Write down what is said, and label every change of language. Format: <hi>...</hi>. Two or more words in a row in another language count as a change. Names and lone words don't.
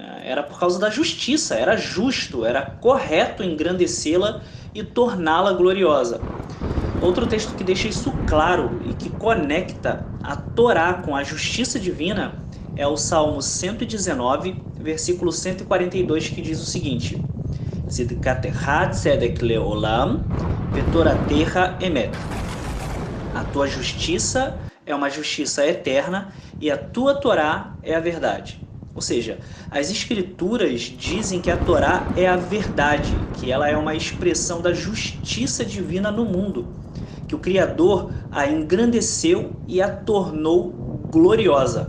<pt>era por causa da justiça, era justo, era correto engrandecê-la e torná-la gloriosa. Outro texto que deixa isso claro e que conecta a Torá com a justiça divina é o Salmo 119, versículo 142, que diz o seguinte:</pt> <he>צדקתך צדק לעולם ותורתך אמת.</he> <pt>A tua justiça é uma justiça eterna e a tua Torá é a verdade. Ou seja, as escrituras dizem que a Torá é a verdade, que ela é uma expressão da justiça divina no mundo, que o Criador a engrandeceu e a tornou gloriosa.</pt>